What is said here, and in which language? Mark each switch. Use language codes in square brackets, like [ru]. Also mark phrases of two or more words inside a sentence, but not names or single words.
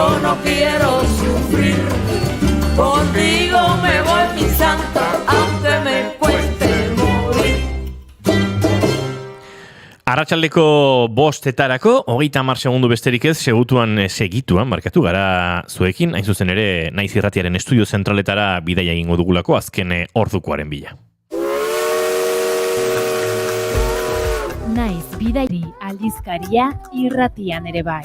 [es] no quiero sufrir. Contigo me voy, mi santo, aunque me cueste morir. [eu] Arratsaldeko 5:00 30 segundu besterik ez, segituan markatu gara zuekin, hain zuzen ere Naiz Irratiaren estudio zentraletara bidaia egingo dugulako azken ordukoaren bila. Naiz bidairi aldizkaria irratian ere bai.